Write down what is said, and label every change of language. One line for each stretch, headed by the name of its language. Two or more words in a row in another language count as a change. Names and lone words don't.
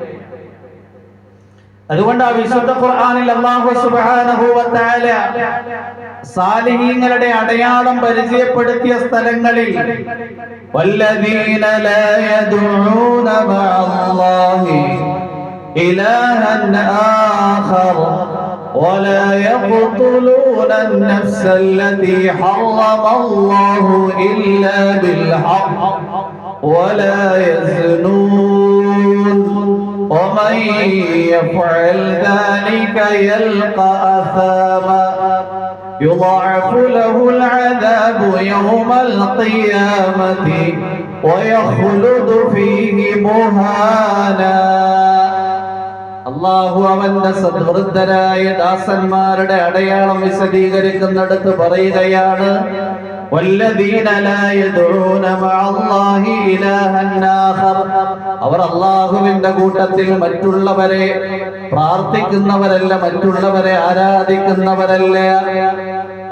Malayalam: അതുകൊണ്ട് ആ വിശുദ്ധ ഖുർആനിൽ അല്ലാഹു
Arabic: سبحانه وتعالى
Malayalam: സാലിഹീങ്ങളുടെ അടയാളം പരിചയപ്പെടുത്തിയ സ്ഥലങ്ങളിൽ
Arabic: والذين لا يدعون مع الله إلها آخر ولا يقتلون النفس التي حرم الله إلا بالحق ولا يزنون ومن يفعل ذلك يلقى أثاما يضاعف له العذاب يوم القيامة ويخلد فيه مهانا.
Malayalam: അല്ലാഹു അവന്റെ സദ്വൃദ്ധരായ ദാസന്മാരുടെ അടയാളം വിശദീകരിക്കുന്നിടത്ത് പറയുകയാണ്,
Arabic: والذين لا يدعون مع الله إلها آخر,
Malayalam: അവർ അല്ലാഹുവിന്റെ കൂട്ടത്തിൽ മറ്റുള്ളവരെ പ്രാർത്ഥിക്കുന്നവരല്ല, മറ്റുള്ളവരെ ആരാധിക്കുന്നവരല്ല.